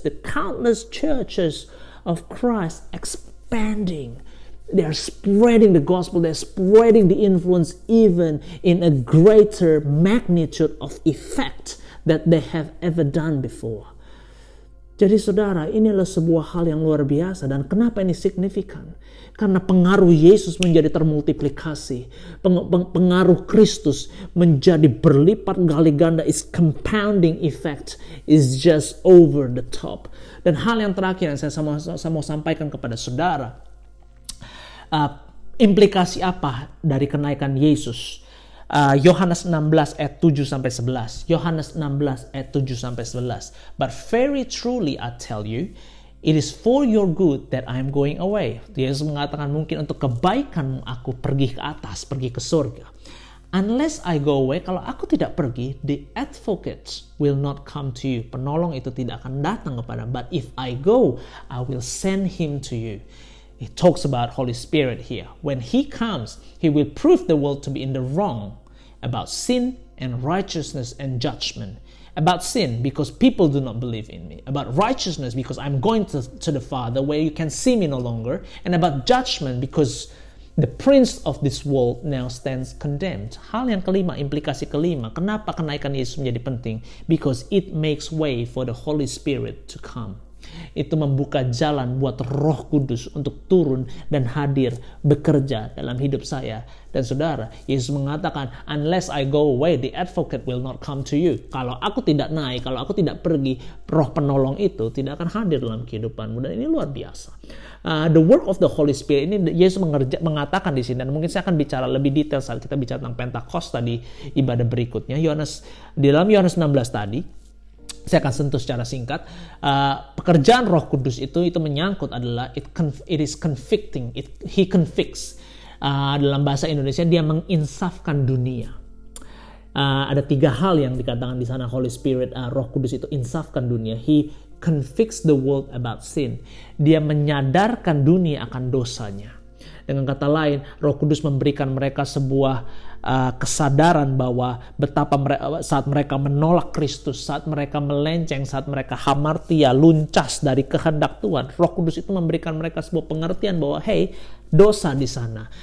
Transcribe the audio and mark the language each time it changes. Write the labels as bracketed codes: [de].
[en] The countless churches of Christ expanding. They are spreading the gospel. They're spreading the influence even in a greater magnitude of effect that they have ever done before. [id] Jadi saudara, inilah sebuah hal yang luar biasa. Dan kenapa ini signifikan? Karena pengaruh Yesus menjadi termultiplikasi. Pengaruh Kristus menjadi berlipat kali ganda. [en] Is compounding effect. Is just over the top. [id] Dan hal yang terakhir yang saya mau sampaikan kepada saudara. Implikasi apa dari kenaikan Yesus? Yohanes 16 ayat 7 sampai 11. Yohanes 16 ayat 7 sampai 11. [en] But very truly I tell you, it is for your good that I am going away. [id] Yesus mengatakan mungkin untuk kebaikanmu aku pergi ke atas, pergi ke surga. [en] Unless I go away, [id] kalau aku tidak pergi, [en] the advocates will not come to you. [id] Penolong itu tidak akan datang kepadamu. [en] But if I go, I will send him to you. He talks about Holy Spirit here. When he comes, he will prove the world to be in the wrong about sin and righteousness and judgment. About sin, because people do not believe in me. About righteousness, because I'm going to the Father where you can see me no longer. And about judgment, because the prince of this world now stands condemned. [id] Hal yang kelima, implikasi kelima. Kenapa kenaikan Yesus menjadi penting? [en] Because it makes way for the Holy Spirit to come. [id] Itu membuka jalan buat Roh Kudus untuk turun dan hadir bekerja dalam hidup saya dan saudara. Yesus mengatakan, [en] unless I go away, the advocate will not come to you. [id] Kalau aku tidak naik, kalau aku tidak pergi, Roh Penolong itu tidak akan hadir dalam kehidupanmu. Dan ini luar biasa. [en] The work of the Holy Spirit [id] ini Yesus mengatakan di sini, dan mungkin saya akan bicara lebih detail saat kita bicara tentang Pentakosta di ibadah berikutnya. Di dalam Yohanes 16 tadi, saya akan sentuh secara singkat. Pekerjaan Roh Kudus itu menyangkut adalah [en] it is convicting. He convicts. [id] Dalam bahasa Indonesia dia menginsafkan dunia. Ada 3 hal yang dikatakan di sana Holy Spirit, Roh Kudus itu insafkan dunia. [en] He convicts the world about sin. [id] Dia menyadarkan dunia akan dosanya. Dengan kata lain, Roh Kudus memberikan mereka sebuah kesadaran bahwa betapa saat mereka menolak Kristus, saat mereka melenceng, saat mereka hamartia, luncas dari kehendak Tuhan, Roh Kudus itu memberikan mereka sebuah pengertian bahwa hey, dosa di sana.